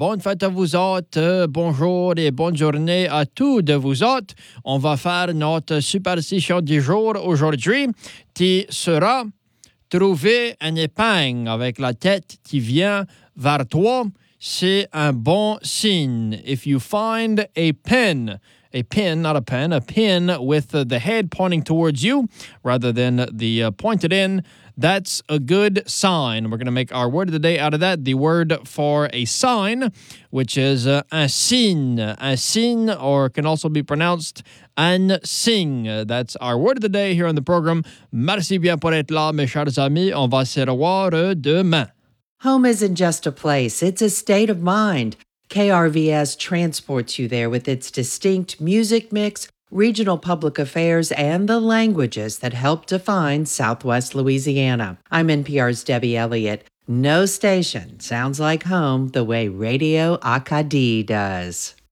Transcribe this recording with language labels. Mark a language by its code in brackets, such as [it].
[fr] Bonne fête à vous autres, bonjour et bonne journée à tous de vous autres. On va faire notre superstition du jour aujourd'hui qui sera trouver un épingle avec la tête qui vient vers toi. C'est un bon signe. [en] If you find a pin with the head pointing towards you rather than the pointed in, that's a good sign. We're going to make our word of the day out of that. The word for a sign, which is [fr] un signe, [en] or can also be pronounced un signe. That's our word of the day here on the program. [fr] Merci bien pour être là, mes chers amis. On va se revoir demain. [en] Home isn't just a place, it's a state of mind. KRVS transports you there with its distinct music mix, regional public affairs, and the languages that help define Southwest Louisiana. I'm NPR's Debbie Elliott. No station sounds like home the way Radio Acadie does.